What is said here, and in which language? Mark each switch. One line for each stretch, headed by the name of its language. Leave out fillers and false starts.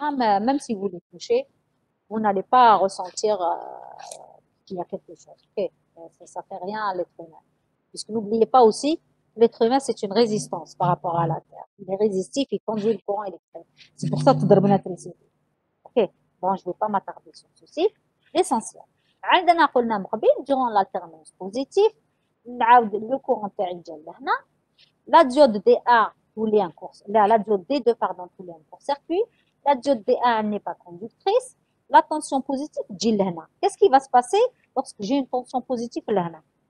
French: Mais même si vous les touchez, vous n'allez pas ressentir qu'il y a quelque chose. Okay. Ça ne fait rien à l'être humain. Puisque n'oubliez pas aussi, l'être humain, c'est une résistance par rapport à la Terre. Il est résistif, il conduit le courant électrique. C'est pour ça que tu dois l'électricité. Ok, bon, je ne vais pas m'attarder sur ceci. l'essentiel.
Arabic: عندنا قلنا من قبل
French: durant l'alternance positive
Arabic: نعاود
French: le courant
Arabic: تاعي جا لهنا.
French: La diode D1
Arabic: تولي
French: un court, la diode D2 pardon تولي un court-circuit. La diode D1 n'est pas conductrice. La tension positive
Arabic: تجي لهنا.
French: Qu'est-ce qui va se passer lorsque j'ai une tension positive
Arabic: لهنا?